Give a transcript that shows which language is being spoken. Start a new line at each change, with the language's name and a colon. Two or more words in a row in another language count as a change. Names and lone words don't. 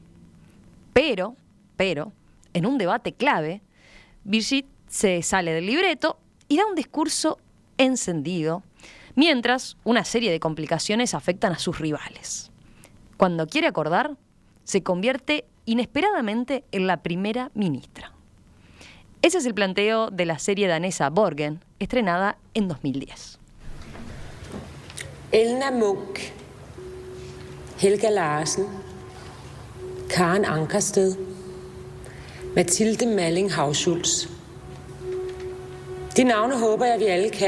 Spanish: Pero, en un debate clave, Birgitte se sale del libreto y da un discurso encendido, mientras una serie de complicaciones afectan a sus rivales. Cuando quiere acordar, se convierte inesperadamente en la primera ministra. Ese es el planteo de la serie danesa Borgen, estrenada en 2010. Elna Munch, Helga Larsen, Karen Ankersted, Mathilde Malling Hauschultz.
Danish: De navne håber jeg, vi alle kan.